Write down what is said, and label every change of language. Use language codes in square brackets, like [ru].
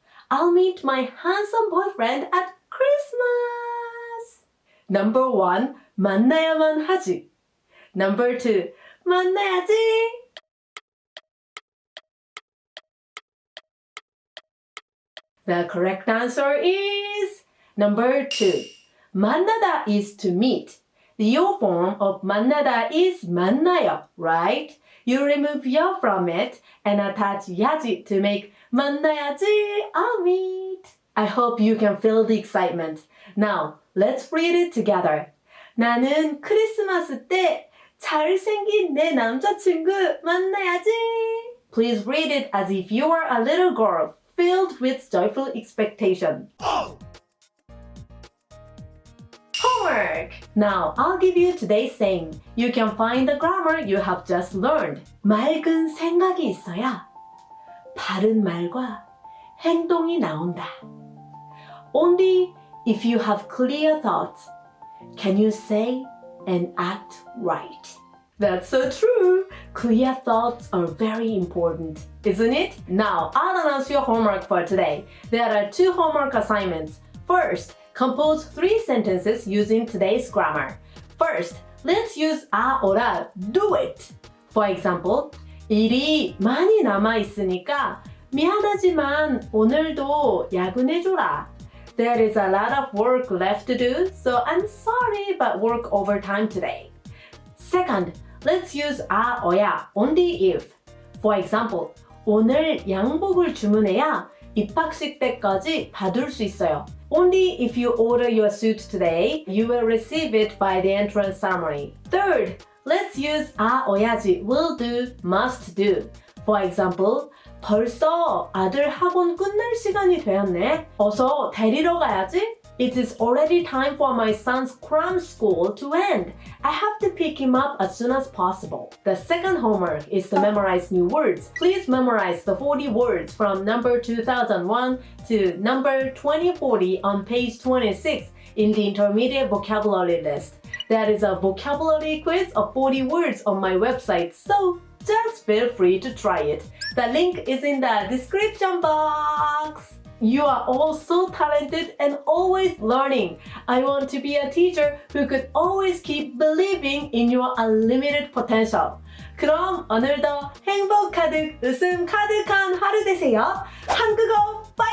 [en] I'll meet my handsome boyfriend at Christmas. Number 1. [ko] 만나야만 하지. [en] Number 2. [ko] 만나야지. [en] The correct answer is number 2. 만나다 is to meet. The yo form of 만나다 is 만나요, right? You remove yo from it and attach 야지 to make 만나야지, I'll meet. I hope you can feel the excitement. Now, let's read it together. [ko] 나는 크리스마스 때 잘생긴 내 남자친구 만나야지. [en] Please read it as if you are a little girl filled with joyful expectation. Homework! Now, I'll give you today's saying. You can find the grammar you have just learned. [ko] 맑은 생각이 있어야 바른 말과 행동이 나온다. [en] Only if you have clear thoughts can you say and act right. That's so true. Clear thoughts are very important, isn't it? Now, I'll announce your homework for today. There are 2 homework assignments. First, compose 3 sentences using today's grammar. First, let's use 아, 어라, do it. For example, [ko] 일이 많이 남아있으니까 미안하지만 오늘도 야근해줘라. [en] There is a lot of work left to do, so I'm sorry but work overtime today. Second, let's use 아, 어야, only if. For example, [ko] 오늘 양복을 주문해야 입학식 때까지 받을 수 있어요. [en] Only if you order your suit today, you will receive it by the entrance ceremony. Third, let's use 아, 어야지, will do, must do. For example, [ko] 벌써 아들 학원 끝날 시간이 되었네. 어서 데리러 가야지. [en] It is already time for my son's cram school to end. I have to pick him up as soon as possible. The second homework is to memorize new words. Please memorize the 40 words from number 2001 to number 2040 on page 26 in the intermediate vocabulary list. There is a vocabulary quiz of 40 words on my website, so just feel free to try it. The link is in the description box. You are all so talented and always learning. I want to be a teacher who could always keep believing in your unlimited potential. [ko] 그럼 오늘도 행복 가득 웃음 가득한 하루 되세요. 한국어